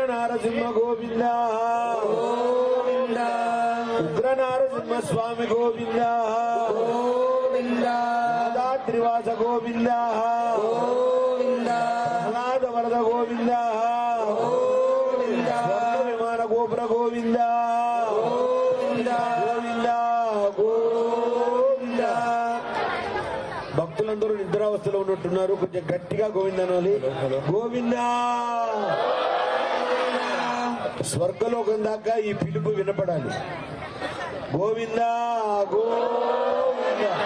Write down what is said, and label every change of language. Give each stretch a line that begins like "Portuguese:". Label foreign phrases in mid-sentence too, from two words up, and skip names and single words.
Sanskrit: नारसिंह गोविंदा गोविंदा उग्र नारसिंह स्वामी गोविंदा गोविंदा त्रिवास गोविंद गोविंद अनाथ वरद गोविंद गोविंद विमान गोपुर गोविंद गोविंद गोविंद गोविंद
Telugu: భక్తులందరూ నిద్రావస్థలో ఉన్నట్టున్నారు. కొంచెం గట్టిగా గోవింద అనాలి. గోవింద స్వర్గలోకం దాకా ఈ పిలుపు వినపడాలి. గోవింద గోవింద.